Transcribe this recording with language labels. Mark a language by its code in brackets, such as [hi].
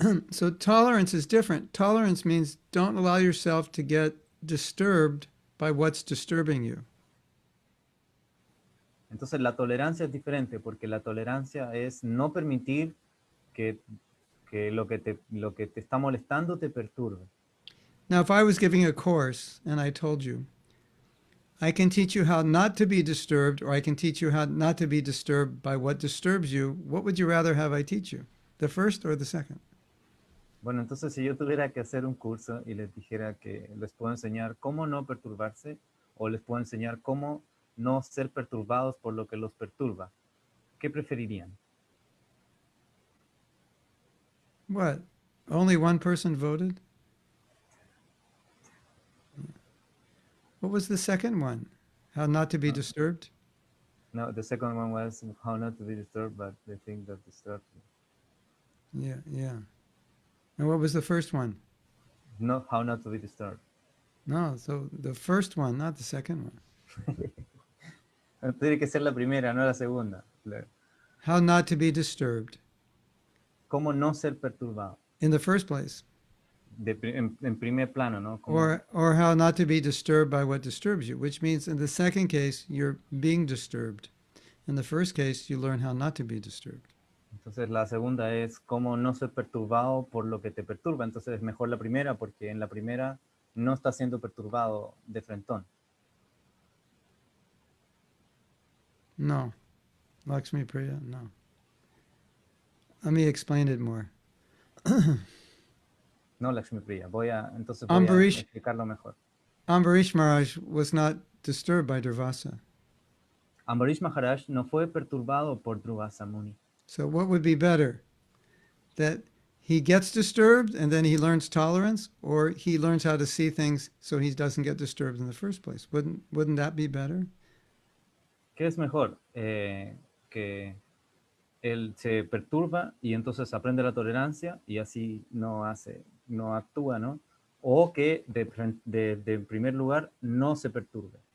[en] So tolerance is different. Tolerance means don't allow yourself to get disturbed by what's disturbing you. [es] Entonces la tolerancia es diferente porque la tolerancia es no permitir que lo que te está molestando te perturbe. [en] Now, if I was giving a course and I told you, I can teach you how not to be disturbed, or I can teach you how not to be disturbed by what disturbs you, what would you rather have I teach you? The first or the second? [es] Bueno, entonces si yo tuviera que hacer un curso y les dijera que les puedo enseñar cómo no perturbarse o les puedo enseñar cómo no ser perturbados por lo que los perturba. ¿Qué preferirían? [en] What? Only one person voted? What was the second one? How not to be disturbed? No, the second one was how not to be disturbed, but the thing that disturbs you. Yeah, yeah. And what was the first one? No, how not to be disturbed. No, so the first one, not the second one. [es] Tiene que ser la primera, no la segunda. [en] How not to be disturbed [es] ¿Cómo no ser perturbado? [en] in the first place. [es] En primer plano, ¿no? Como, [en] Or how not to be disturbed by what disturbs you, which means in the second case, you're being disturbed. In the first case, you learn how not to be disturbed. [es] entonces la segunda es cómo no ser perturbado por lo que te perturba. Entonces es mejor la primera porque en la primera no estás siendo perturbado de frentón. [en] No. Lakshmi Priya, no. Let me explain it more. [es] No, Lakshmi Priya. Entonces voy a [en] Ambarish, [es] explicarlo mejor. [en] Ambarish Maharaj was not disturbed by Durvasa. [es] Ambarish Maharaj no fue perturbado por Durvasa Muni. [en] So what would be better? That he gets disturbed and then he learns tolerance, or he learns how to see things so he doesn't get disturbed in the first place? Wouldn't that be better? [es] ¿Qué es mejor? Que él se perturba y entonces aprende la tolerancia y así no actúa, ¿no? O que de primer lugar no se perturbe.